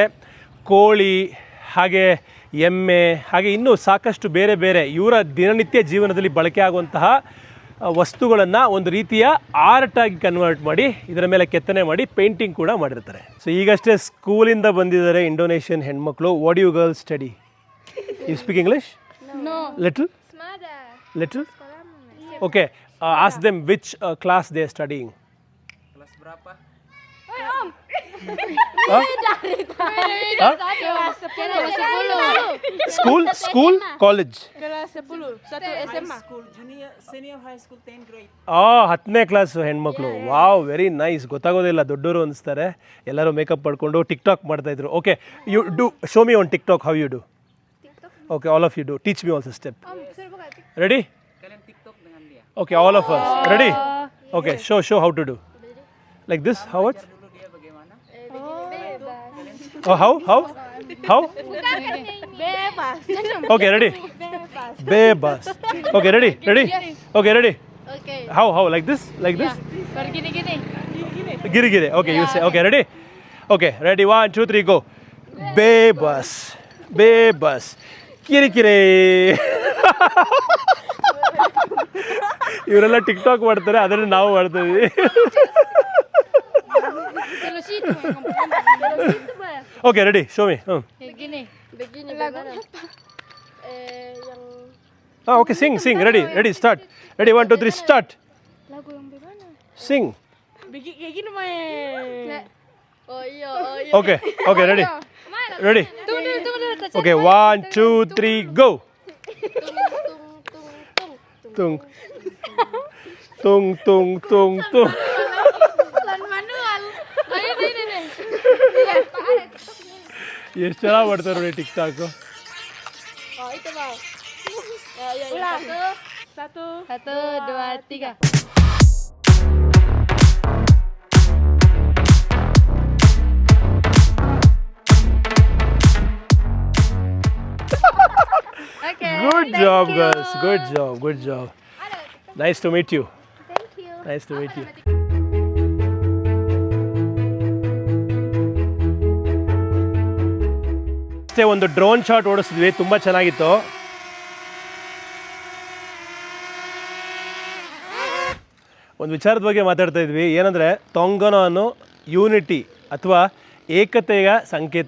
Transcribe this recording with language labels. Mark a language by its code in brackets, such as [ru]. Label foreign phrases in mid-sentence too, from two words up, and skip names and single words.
[kn] ಕೋಳಿ, ಹಾಗೆ ಎಮ್ಮೆ, ಹಾಗೆ ಇನ್ನೂ ಸಾಕಷ್ಟು ಬೇರೆ ಬೇರೆ ಇವರ ದಿನನಿತ್ಯ ಜೀವನದಲ್ಲಿ ಬಳಕೆ ಆಗುವಂತಹ ವಸ್ತುಗಳನ್ನು ಒಂದು ರೀತಿಯ ಆರ್ಟಾಗಿ ಕನ್ವರ್ಟ್ ಮಾಡಿ ಇದರ ಮೇಲೆ ಕೆತ್ತನೆ ಮಾಡಿ ಪೇಂಟಿಂಗ್ ಕೂಡ ಮಾಡಿರ್ತಾರೆ. ಸೊ ಈಗಷ್ಟೇ ಸ್ಕೂಲಿಂದ ಬಂದಿದ್ದಾರೆ ಇಂಡೋನೇಷಿಯನ್ ಹೆಣ್ಮಕ್ಳು. [en] What you girls study? You speak English? ಲಿಟಲ್? Little? Okay. Ask them which class they are studying. [id] Kelas berapa? [en] School? College? [id] Kelas 10, 1 SMA. [en] School, junior, senior high school, 10th grade. [kn] 10ನೇ ಕ್ಲಾಸ್ ಹೆಣ್ಮಕ್ಳು. [en] Wow, very nice. [kn] ಗೊತ್ತಾಗೋದಿಲ್ಲ, ದೊಡ್ಡವರು ಅನಿಸ್ತಾರೆ. ಎಲ್ಲರೂ ಮೇಕಪ್ ಪಡ್ಕೊಂಡು ಟಿಕ್ಟಾಕ್ ಮಾಡ್ತಾಯಿದ್ರು. ಓಕೆ, [en] You do show me on TikTok how you do. Okay, all of you do. Teach me also step. Ready? [id] Kalian TikTok dengan dia. [en] Okay, all of us. Ready? Okay, show how to do. Like this? How much? [id] Dulu dia bagaimana? [en] Oh, how? [id] Bebas. [en] Okay, ready? Bebas. Okay, ready? Okay, ready? Okay. How? Like this? [id] Gini. [en] Giri. Okay, you say. Okay, ready? Okay, ready? 1, 2, 3, go. [id] Bebas. Kiri. [kn] ಇವರೆಲ್ಲ ಟಿಕ್ಟಾಕ್ ಮಾಡ್ತಾರೆ, ಅದನ್ನು ನಾವು ಮಾಡ್ತಾ ಇದ್ದೀವಿ. [en] Okay, ready? Show me. [id] Begini lagu apa? Yang [en] Okay, sing. Ready, start. Ready, 1, 2, 3, start. [id] lagu yang bagaimana? [en] ಸಿಂಗ್. [id] Kayak gini main. Oh iya. [en] Okay, ready. [id] Tunggu. [en] ಓಕೆ, 1, 2, 3, go. Tung. [id] Lan manual. Ayo ini. [kn] ಎಷ್ಟು ಚೆನ್ನಾಗಿ ಮಾಡ್ತಾರೆ ನೋಡಿ ಟಿಕ್ಟಾಕ್. [id] Oh itu bang. Ya. Satu, 2, 3. [en] Okay. Good job, girls. Good job. Nice to meet you. Thank you. Nice to meet you. [kn] ಅಷ್ಟೇ ಒಂದು ಡ್ರೋನ್ ಶಾಟ್ ಓಡಿಸಿದ್ವಿ, ತುಂಬ ಚೆನ್ನಾಗಿತ್ತು. ಒಂದು ವಿಚಾರದ ಬಗ್ಗೆ ಮಾತಾಡ್ತಾ ಇದ್ವಿ, ಏನಂದರೆ ತೊಂಗನಾನು ಯೂನಿಟಿ ಅಥವಾ ಏಕತೆಯ ಸಂಕೇತ.